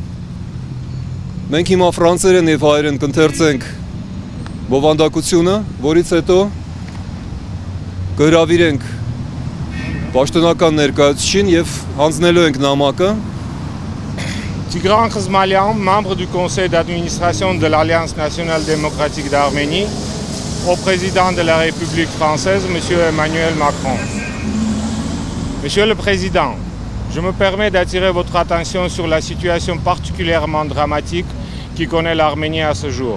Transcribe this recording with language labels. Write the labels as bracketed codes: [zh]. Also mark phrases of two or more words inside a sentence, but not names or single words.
[hy] Մենք հիմա ֆրանսերեն եւ հայերեն կընթերցենք բովանդակությունը, որից հետո կհրավիրենք պաշտոնական ներկայացուցիչին եւ հանձնելու ենք նամակը։ [fr] Tigran Khizmalian, membre du conseil d'administration de l'Alliance nationale démocratique d'Arménie, au président de la République française, M. Emmanuel Macron. Monsieur le Président, je me permets d'attirer votre attention sur la situation particulièrement dramatique qui connaît l'Arménie à ce jour.